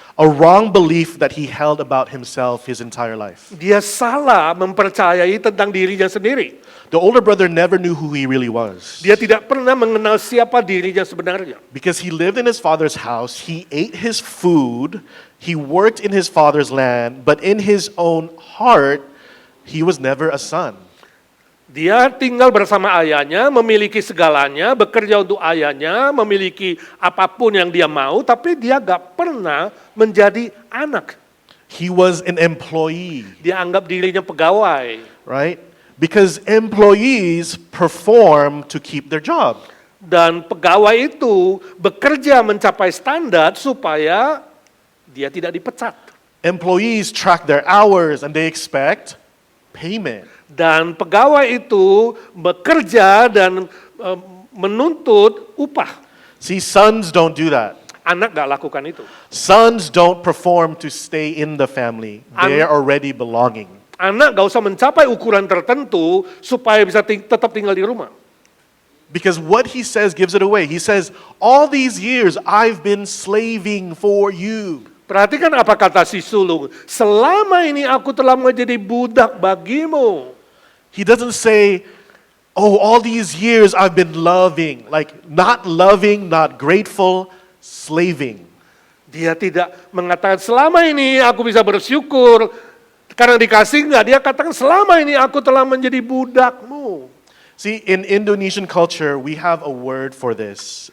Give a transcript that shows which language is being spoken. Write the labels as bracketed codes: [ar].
[en] A wrong belief that he held about himself his entire life. [id] Dia salah mempercayai tentang dirinya sendiri. [en] The older brother never knew who he really was. [id] Dia tidak pernah mengenal siapa dirinya sebenarnya. [en] Because he lived in his father's house, he ate his food, he worked in his father's land, but in his own heart, he was never a son. [id] Dia tinggal bersama ayahnya, memiliki segalanya, bekerja untuk ayahnya, memiliki apapun yang dia mau, tapi dia gak pernah menjadi anak. [en] He was an employee. [id] Dia anggap dirinya pegawai. [en] Right? Because employees perform to keep their job. [id] Dan pegawai itu bekerja mencapai standar supaya dia tidak dipecat. [en] Employees track their hours and they expect payment. [id] Dan pegawai itu bekerja dan menuntut upah. [en] See, sons don't do that. [id] Anak gak lakukan itu. [en] Sons don't perform to stay in the family. They're already belonging. [id] Anak gak usah mencapai ukuran tertentu supaya bisa tetap tinggal di rumah. [en] Because what he says gives it away. He says, all these years I've been slaving for you. [id] Perhatikan apa kata si sulung. Selama ini aku telah menjadi budak bagimu. [en] He doesn't say, oh, all these years I've been loving. Like, not loving, not grateful, slaving. [id] Dia tidak mengatakan selama ini aku bisa bersyukur karena dikasih enggak. Dia katakan selama ini aku telah menjadi budakmu. [en] See, in Indonesian culture, we have a word for this.